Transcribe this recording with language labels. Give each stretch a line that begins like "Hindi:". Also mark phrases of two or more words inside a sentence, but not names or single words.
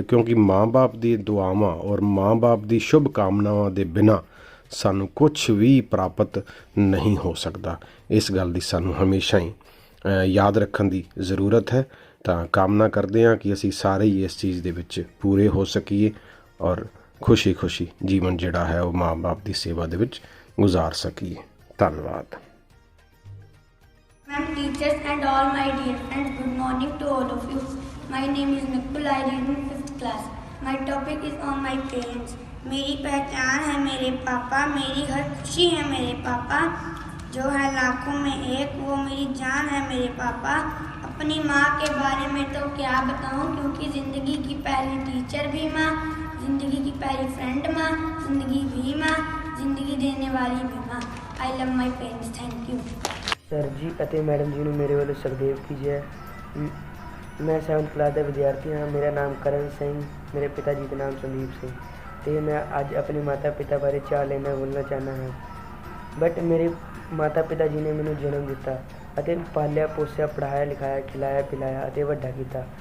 Punjabi: ਕਿਉਂਕਿ ਮਾਂ-ਬਾਪ ਦੀ ਦੁਆਵਾਂ ਔਰ ਮਾਂ-ਬਾਪ ਦੀ ਸ਼ੁਭ ਕਾਮਨਾਵਾਂ ਦੇ ਬਿਨਾਂ ਸਾਨੂੰ ਕੁਝ ਵੀ ਪ੍ਰਾਪਤ ਨਹੀਂ ਹੋ ਸਕਦਾ। ਇਸ ਗੱਲ ਦੀ ਸਾਨੂੰ ਹਮੇਸ਼ਾ ਹੀ ਯਾਦ ਰੱਖਣ ਦੀ ਜ਼ਰੂਰਤ ਹੈ। ਤਾਂ ਕਾਮਨਾ ਕਰਦੇ ਹਾਂ ਕਿ ਅਸੀਂ ਸਾਰੇ ਹੀ ਇਸ ਚੀਜ਼ ਦੇ ਵਿੱਚ ਪੂਰੇ ਹੋ ਸਕੀਏ ਔਰ ਖੁਸ਼ੀ ਖੁਸ਼ੀ ਜੀਵਨ ਜਿਹੜਾ ਹੈ ਉਹ ਮਾਂ-ਬਾਪ ਦੀ ਸੇਵਾ ਦੇ ਵਿੱਚ ਗੁਜ਼ਾਰ ਸਕੀਏ। ਧੰਨਵਾਦ।
English: Ma'am, teachers and all my dear friends, good morning to all of you. My name is Nikul. I read in 5th class. My topic is on my parents.
Hindi: मेरी पहचान है मेरे पापा, मेरी हर खुशी है मेरे पापा, जो है लाखों में एक, वो मेरी जान है मेरे पापा। अपनी माँ के बारे में तो क्या बताऊँ, क्योंकि ज़िंदगी की पहली टीचर भी माँ, ज़िंदगी की पहली फ्रेंड माँ, ज़िंदगी भी माँ, ज़िंदगी देने वाली भी माँ।
English: I love my parents. Thank you.
Punjabi: ਸਰ ਜੀ ਅਤੇ ਮੈਡਮ ਜੀ ਨੂੰ ਮੇਰੇ ਵੱਲੋਂ ਸਖਦੇਵ ਕੀ ਜੈ। ਮੈਂ 7th ਕਲਾਸ ਦਾ ਵਿਦਿਆਰਥੀ ਹਾਂ। ਮੇਰਾ ਨਾਮ ਕਰਨ ਸਿੰਘ, ਮੇਰੇ ਪਿਤਾ ਜੀ ਦਾ ਨਾਮ ਸੰਦੀਪ ਸਿੰਘ, ਅਤੇ ਮੈਂ ਅੱਜ ਆਪਣੇ ਮਾਤਾ ਪਿਤਾ ਬਾਰੇ 4 ਲਾਈਨਾਂ ਬੋਲਣਾ ਚਾਹੁੰਦਾ ਹਾਂ। ਬਟ ਮੇਰੇ ਮਾਤਾ ਪਿਤਾ ਜੀ ਨੇ ਮੈਨੂੰ ਜਨਮ ਦਿੱਤਾ ਅਤੇ ਪਾਲਿਆ ਪੋਸਿਆ, ਪੜ੍ਹਾਇਆ ਲਿਖਾਇਆ, ਖਿਲਾਇਆ ਪਿਲਾਇਆ ਅਤੇ ਵੱਡਾ ਕੀਤਾ।